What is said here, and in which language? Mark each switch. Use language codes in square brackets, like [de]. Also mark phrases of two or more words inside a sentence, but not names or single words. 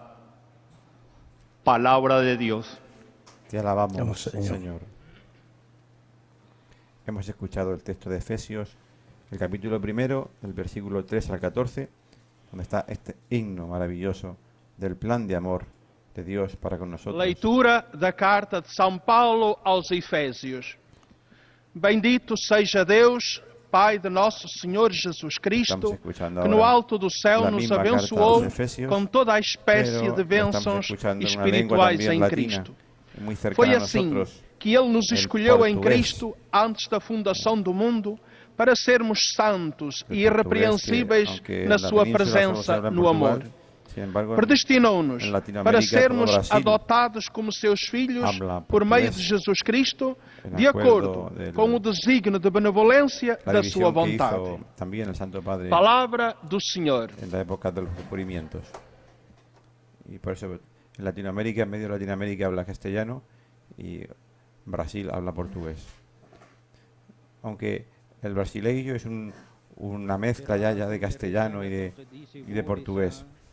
[es] Palabra de Dios. Te alabamos, Vamos, Señor. Señor. Hemos escuchado el texto de Efesios, el capítulo 1, el versículo 3 al 14, donde está este himno maravilloso del plan de amor de Dios para con nosotros. [pt] Leitura da carta de São Paulo aos Efésios. Bendito seja Deus, Pai de nosso Senhor Jesus Cristo, [es] Estamos escuchando que no ahora [pt] alto do céu [es] la nos misma carta a [pt] abençoou [es] los Efesios, [pt] com toda a espécie [es] pero de lo estamos [pt] bênçãos [es] escuchando en una lengua [pt] espirituais [es] también [pt] em [es] latina, [pt] Cristo. [es] muy cercana [pt] Foi [es] a [pt] assim [es] nosotros, [pt] que Ele nos [es] el [pt] escolheu em [es] portugués. [pt] Cristo antes da fundação do mundo para sermos santos [es] El [pt] e [es] portugués, que, [pt] irrepreensíveis [es] aunque [pt] na [es] en la [pt] Sua [es] península solo se [pt] presença [es] habla en [pt] no [es] Portugal, [pt] amor. [es] Sin embargo, [pt] predestinou-nos [es] en Latinoamérica, [pt] para sermos [es] todo Brasil [pt] adotados como seus filhos [es] habla [pt] por meio [es] portugués, [pt] de Jesus Cristo, [es] en [pt] de [es] acuerdo [pt] acordo [es] del- [pt] com o desígnio de benevolência [es] la [pt] da sua [es] división que [pt] vontade. [es] hizo también el Santo Padre [pt] Palavra do Senhor. [es] en la época de los descubrimientos. Y por eso en Latinoamérica, en medio de Latinoamérica habla castellano y Brasil habla portugués. Aunque el brasileño es una mezcla ya de castellano y de portugués.